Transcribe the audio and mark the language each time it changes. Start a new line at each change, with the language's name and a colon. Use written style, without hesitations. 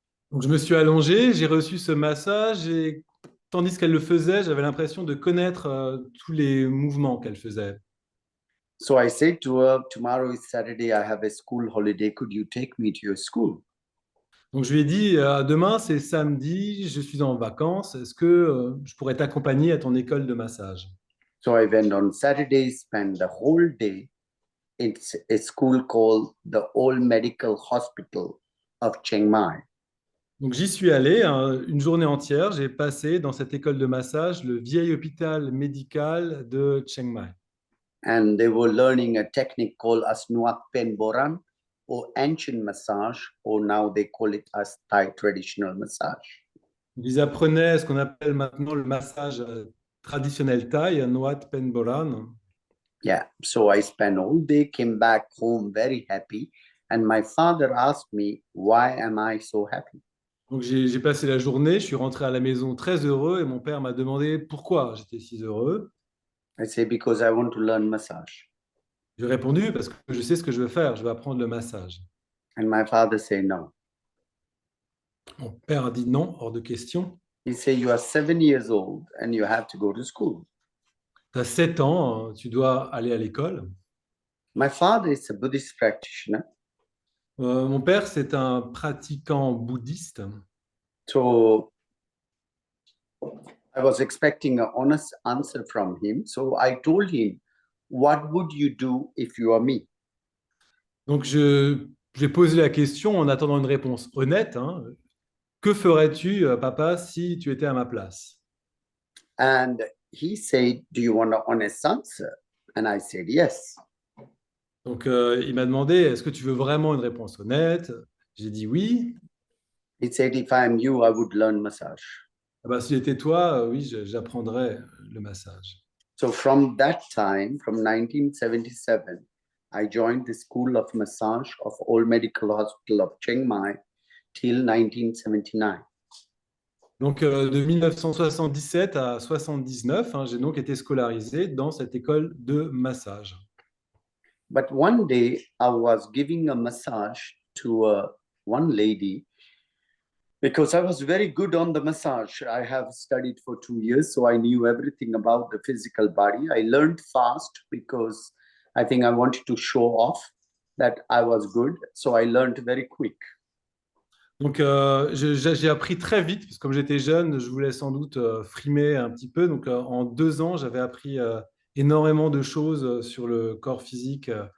French: Donc je me suis allongé, j'ai reçu ce massage et tandis qu'elle le faisait, j'avais l'impression de connaître tous les mouvements qu'elle faisait.
English: So I said to her, tomorrow is Saturday, I have a school holiday. Could you take me to your school?
French: Donc je lui ai dit, demain c'est samedi, je suis en vacances, est-ce que je pourrais t'accompagner à ton école de massage?
English: So I went on Saturday, spent the whole day. It's a school called the Old Medical Hospital of Chiang Mai.
French: Donc j'y suis allé hein, une journée entière, j'ai passé dans cette école de massage le vieil hôpital médical de Chiang Mai.
English: And they were learning a technique called Asnuak Pen Boran, or ancient massage, or now they call it as Thai traditional massage.
French: Ils apprenaient ce qu'on appelle maintenant le massage traditionnel thaï, Nuat Pen Boran.
English: Yeah, so I spent all day, came back home very happy, and my father asked me, why am I so happy?
French: Donc j'ai passé la journée, je suis rentré à la maison très heureux et mon père m'a demandé pourquoi j'étais si heureux.
English: I say, because I want to learn massage.
French: J'ai répondu parce que je sais ce que je veux faire, je veux apprendre le massage.
English: And my father said, no.
French: Mon père a dit non, hors de question.
English: He said, you are 7 years old and you have to go to school.
French: Tu as 7 ans, tu dois aller à l'école.
English: My father is a Buddhist practitioner.
French: Mon père, c'est un pratiquant bouddhiste.
English: So I was expecting an honest answer from him. So I told him, what would you do if you are me?
French: Donc, j'ai posé la question en attendant une réponse honnête. Hein. Que ferais-tu, papa, si tu étais à ma place?
English: And he said, do you want an honest answer? And I said, yes.
French: Donc, il m'a demandé, est-ce que tu veux vraiment une réponse honnête? J'ai dit oui.
English: He said, if I am you, I would learn massage.
French: Ah bah, si j'étais toi, oui, j'apprendrais le massage.
English: So from that time, from 1977, I joined the School of Massage of Old Medical Hospital of Chiang Mai till 1979.
French: Donc, de 1977 à 79, hein, j'ai donc été scolarisé dans cette école de massage.
English: But one day I was giving a massage to one lady because I was very good on the massage. I have studied for 2 years, so I knew everything about the physical body. I learned fast because I think I wanted to show off that I was good. So I learned very quick.
French: Donc, j'ai appris très vite, parce que comme j'étais jeune, je voulais sans doute frimer un petit peu. Donc, en 2 ans, j'avais appris énormément de choses sur le corps physique.